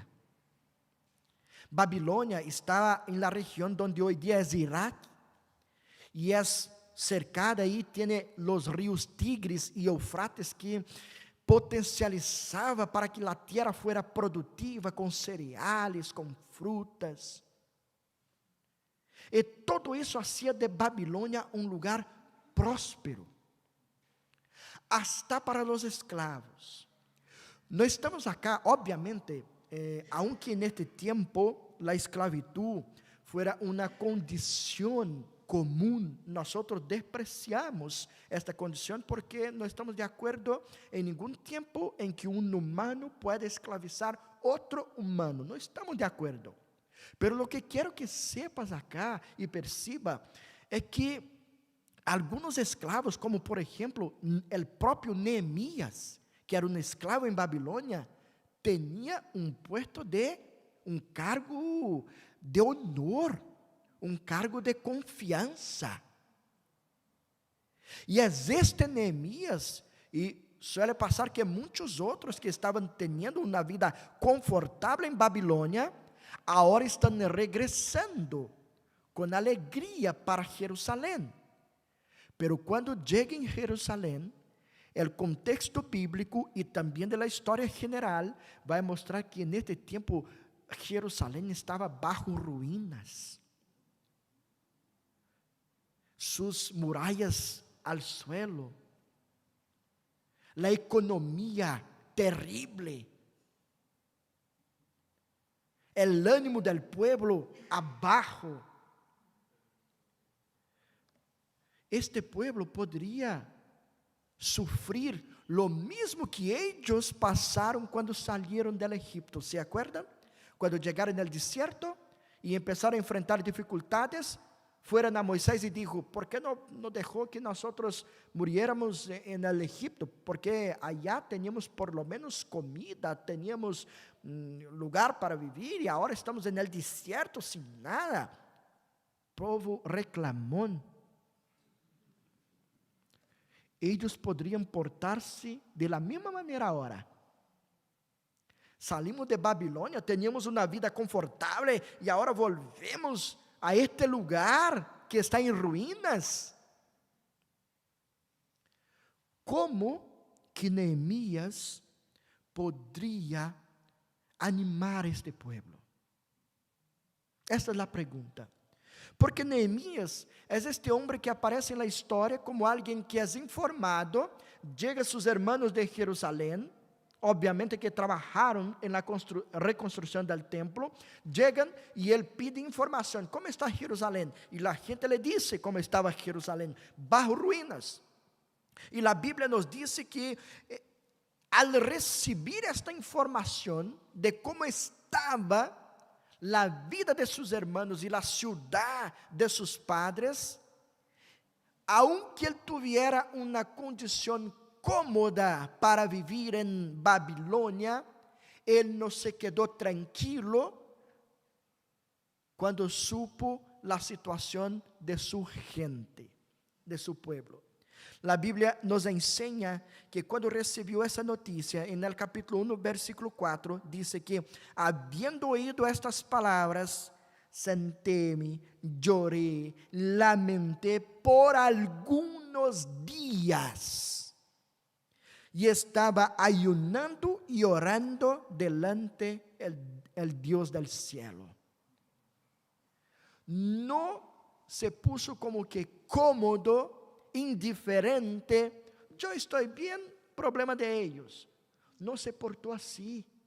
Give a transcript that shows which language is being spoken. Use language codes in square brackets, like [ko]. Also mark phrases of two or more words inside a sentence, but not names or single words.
[es] Babilonia estaba en la región donde hoy día es Irak, y es cercada ahí, tiene los ríos Tigris y Eufrates, que potencializaba para que la tierra fuera productiva con cereales, con frutas. [pt] E todo isso hacía de Babilônia um lugar próspero, hasta para os escravos. Não estamos acá, obviamente, aunque neste tempo a esclavitud fuera uma condição comum, nós despreciamos esta condição porque não estamos de acordo em nenhum tempo em que um humano pode esclavizar outro humano. Não estamos de acordo. Pero o que quero que [es] sepas acá [pt] e perceba é que alguns escravos, como por exemplo, o próprio Neemias, que era um escravo em Babilônia, tinha um puesto um cargo de honor, um cargo de confiança. E é este Neemias, e suele passar que muitos outros que estavam tendo uma vida confortável em Babilônia, agora estão regressando com alegria para Jerusalém. Pero quando chegam em Jerusalém, o contexto bíblico e também da história general vai mostrar que neste tempo Jerusalém estava [es] bajo ruínas, sus murallas al suelo, la economia terrible, el ánimo del pueblo abajo. [pt] Este pueblo poderia sofrer lo mesmo que eles passaram quando saíram do Egipto. [es] ¿Se acuerdan? [pt] Quando chegaram no deserto e começaram a enfrentar dificuldades, [es] fueron a Moisés e dijo: ¿por qué no dejó que nosotros muriéramos en el Egipto? Porque allá teníamos por lo menos comida, teníamos lugar para vivir, y ahora estamos en el desierto sin nada. [pt] Povo reclamón. [es] Ellos podrían portarse de la misma manera ahora. Salimos de Babilônia, teníamos [pt] uma vida confortável e agora [es] volvemos a este lugar [pt] que está em ruínas. Como que Neemias poderia animar este pueblo? Esta é a pergunta. Porque Neemias é este homem que aparece na história como alguém que é informado, chega a seus irmãos de Jerusalém, [es] obviamente que trabajaron en la reconstrucción del templo, llegan y él pide información: ¿cómo está Jerusalén? Y la gente le dice cómo estaba Jerusalén: bajo ruinas. Y la Biblia nos dice que al recibir esta información de cómo estaba la vida de sus hermanos y la ciudad de sus padres, aunque él tuviera una condición cómoda para vivir en Babilônia, [pt] ele não se quedou tranquilo quando supo a situação de sua gente, de seu pueblo. A Bíblia nos ensina que quando recebeu essa notícia, [es] em el capítulo 1, versículo 4, [pt] diz que, [es] habiendo oído estas palavras, senté-me, lloré, lamenté por algunos dias, e estava ayunando e orando delante el Dios del cielo. No se puso como que cómodo, indiferente: yo estoy bien, problema de ellos. No se portó así.